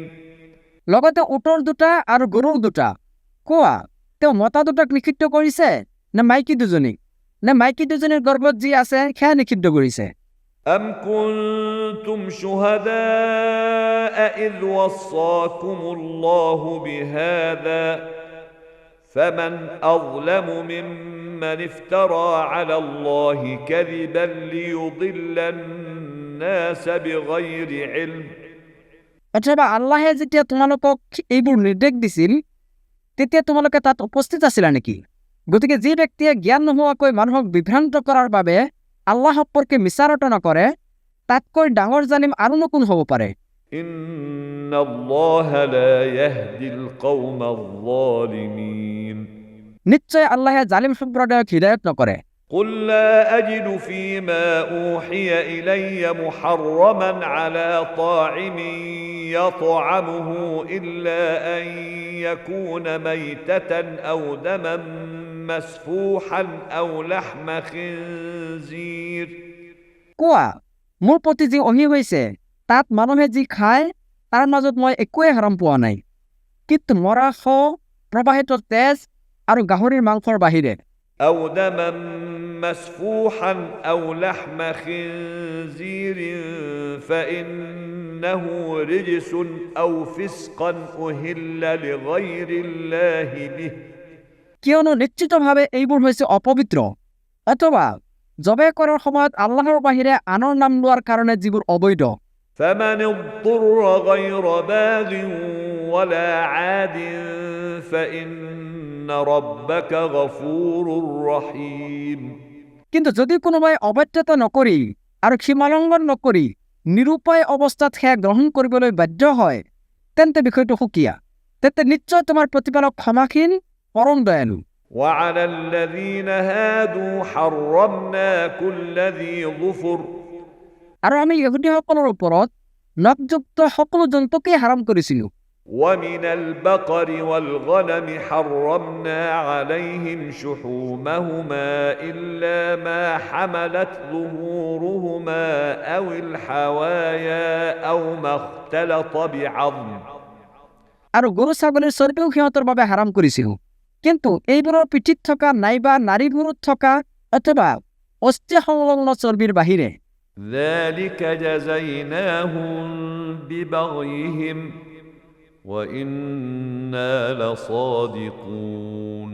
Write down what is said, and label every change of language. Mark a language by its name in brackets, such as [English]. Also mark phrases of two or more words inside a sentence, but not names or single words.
[Assamese] লগতে উটৰ 2টা আৰু গৰুৰ 2টা। কোৱা, তেওঁ মতা 2টাক নিষিদ্ধ কৰিছে নে মাইকী 2জনীক, নে মাইকী 2জনীৰ গৰ্ভত যি আছে সেয়া নিষিদ্ধ কৰিছে? [Arabic] أم كنتم شهداء إذ وصاكم الله بهذا فمن أظلم ممن افترى على الله كذبا ليضل الناس بغير علم [Assamese] অথবা আল্লাহে যেতিয়া তোমালোকক এইবোৰ নিৰ্দেশ দিছিল তেতিয়া তোমালোকে তাত উপস্থিত আছিলা নেকি? গতিকে যি ব্যক্তিয়ে জ্ঞান নোহোৱাকৈ মানুহক বিভ্ৰান্ত কৰাৰ বাবে আল্লাহ সম্পৰ্কে মিছাৰটনা কৰে তাতকৈ ডাঙৰ জালিম আৰুনো কোন হ'ব পাৰে? [Arabic] إن الله لا يهدي القوم الظالمين [Assamese] নিশ্চয় আল্লাহে জালিম সম্প্ৰদায়ক হিদায়ত নকৰে। [Arabic] قل لا أجد فيما أوحي إلي محرما على طاعم يطعمه إلا أن يكون ميتة أو دما مسفوحا أو لحم خنزير [Assamese] কোৱা, মোৰ প্ৰতি যি অহি হৈছে তাত মানুহে যি খায় তাৰ মাজত মই একোৱে হাৰাম পোৱা নাই, কিন্তু মৰা শৱ, প্ৰবাহিত তেজ আৰু গাহৰিৰ মাংসৰ বাহিৰে। [Arabic] أو دما مسفوحا أو لحم خنزير فإنه رجس أو فسقا أهل لغير الله به [Assamese] কিয়নো নিশ্চিতভাৱে এইবোৰ হৈছে অপবিত্ৰ অথবা জবে কৰাৰ সময়ত আল্লাহৰ বাহিৰে আনৰ নাম লোৱাৰ কাৰণে যিবোৰ অবৈধ। [Arabic] فمن اضطر غير باغ ولا عاد فإن ربك غفور رحيم [Assamese] কিন্তু যদি কোনোবাই অবাধ্যতা নকৰি আৰু সীমালংঘন নকৰি নিৰুপায় অৱস্থাত সেয়া গ্ৰহণ কৰিবলৈ বাধ্য হয় তেন্তে বিষয়টো সুকীয়া। তেন্তে নিশ্চয় তোমাৰ প্ৰতিপালক ক্ষমাশীল, পৰম দয়ালু। [Arabic] وعلى الذين هادوا حرمنا كل ذي ظفر [Assamese] আৰু আমি ইহুদীসকলৰ ওপৰত নখযুক্ত সকলো জন্তুকে হাৰাম কৰিছিলো। [Arabic] ومن البقر والغنم حرمنا عليهم شحومهما إلا ما حملت ظهورهما أو الحوايا أو ما اختلط بعظم [Assamese] আৰু গৰু ছাগলীৰ চৰ্বিও সিহঁতৰ বাবে হাৰাম কৰিছিলো, কিন্তু এইবোৰৰ পিঠিত থকা নাইবা নাৰীবোৰত থকা অথবা অস্থি সংলগ্ন চৰ্বিৰ বাহিৰে। [Arabic] ذلك جزيناهم ببغيهم وإنا لصادقون